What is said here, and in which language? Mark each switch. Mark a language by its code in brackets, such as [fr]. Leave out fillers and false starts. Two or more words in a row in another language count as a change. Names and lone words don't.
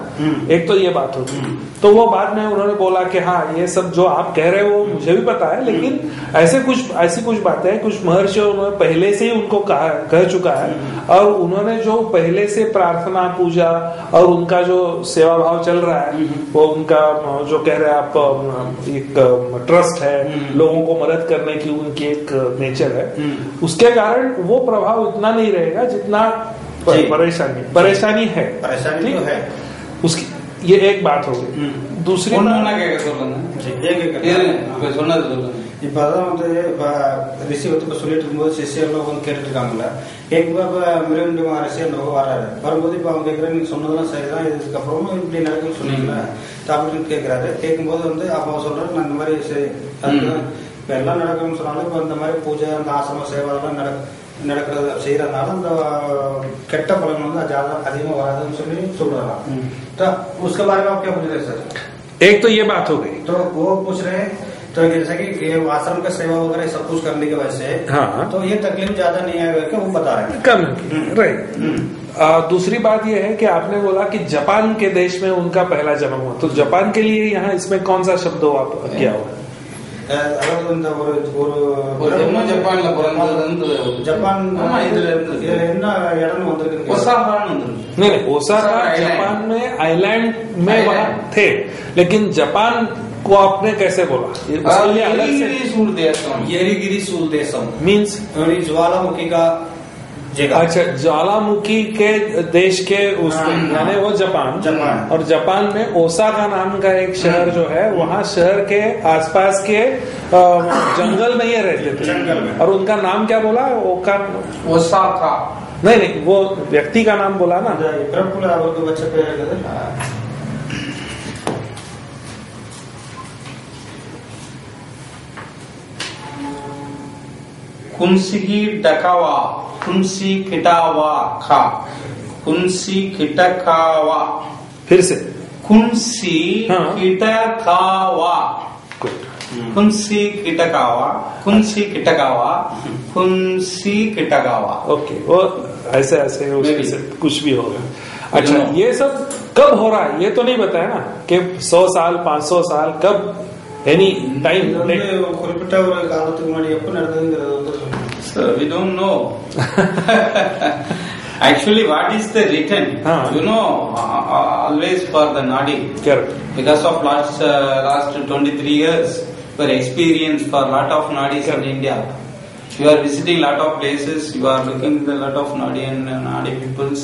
[hi] एक तो ये बात होती, तो वो बाद में उन्होंने बोला कि हाँ ये सब जो आप कह रहे हो मुझे भी पता है, लेकिन ऐसी कुछ बातें हैं, कुछ महर्षियों ने पहले से ही उनको कह चुका है, और उन्होंने जो पहले से प्रार्थना पूजा और उनका जो सेवा भाव चल रहा है, वो उनका जो कह रहे हैं आप एक ट्रस्ट है, लोगों को मदद करने की उनकी एक नेचर है, उसके कारण वो प्रभाव उतना नहीं रहेगा जितना परेशानी है। परेशानी तो है उसकी, ये एक बात हो गई। दूसरी [ta] இப்பதான் ரிஷி வந்து சொல்லிட்டு இருக்கும்போது சிஷியர்லாம் வந்து கேட்டுட்டு இருக்காங்கல்ல, கேட்கும்போது மிருகண்டி மகரிஷி அந்த வராரு. வரும்போது இப்ப அவங்க கேட்கற நீங்க சொன்னதெல்லாம் சரிதான், இதுக்கப்புறமும் இப்படி நடக்குன்னு சொன்னீங்களா அப்படின்னு கேட்கிறாரு. கேட்கும்போது வந்து அப்ப சொல்றாரு நான் இந்த மாதிரி சரி அதுதான் இப்ப எல்லாம் நடக்கணும்னு சொன்னாலும் இப்ப இந்த மாதிரி பூஜை அந்த ஆசிரம சேவை எல்லாம் நடக்கிறது செய்யறதுனால அந்த கெட்ட பலன் வந்து அதிகமா வராதுன்னு சொல்லி சொல்றாராம். [hi] उसके बारे में आप क्या पूछ रहे सर? एक तो ये बात हो गई, तो वो पूछ रहे हैं तो जैसा कि आश्रम का सेवा वगैरह सब कुछ करने की वजह से हाँ, तो ये तकलीफ ज्यादा नहीं आएगा क्या, वो बता रहे हैं कम, राइट। दूसरी बात यह है कि आपने बोला कि जापान के देश में उनका पहला जन्म हुआ, तो जापान के लिए यहाँ इसमें कौन सा शब्द हो आप क्या हुआ? [ta] அதாவது இந்த ஒரு ஜப்பான்ல பிறந்தது ஜப்பான் இதுல என்ன இடம்னு வந்திருக்கு ஒசாகான்னு வந்திருக்கு. [hi] नहीं ओसाका जापान में आइलैंड में वहाँ थे, लेकिन जापान को आपने कैसे बोला? उसके लिए अलग से [ta] எரிகிரி சூல தேசம் [hi] मीन्स ज्वालामुखी का जगह। अच्छा, ज्वालामुखी के देश के उस यानी वो जापान, और जापान में ओसाका नाम का एक शहर जो है, वहाँ शहर के आसपास के जंगल में ये रहते थे, जंगल में। और उनका नाम क्या बोला? ओसाका नहीं, वो व्यक्ति का नाम बोला ना। बच्चे पे कुंसी डकावा, कुंसी किटावा खा, कुंसी किटकावा, फिर से कुंसी किटकावा, कुंसी किटकावा, कुंसी किटकावा, कुंसी किटकावा। ओके, वो ऐसे उससे कुछ भी होगा। अच्छा, ये सब कब हो रहा है ये तो नहीं बताया ना कि 100 साल 500 साल कब, [en] any time [ta] குறிப்பிட்ட ஒரு காலத்துக்கு முன்னாடி எப்ப நடந்ததுங்கிறது வந்து [en] So we don't know. Actually, what is the written? You know, always for the Nadi. Correct. Because of last 23 years, we experience for lot of Nadis in India. You are visiting lot of places. You are looking at a lot of Nadi and Nadi peoples.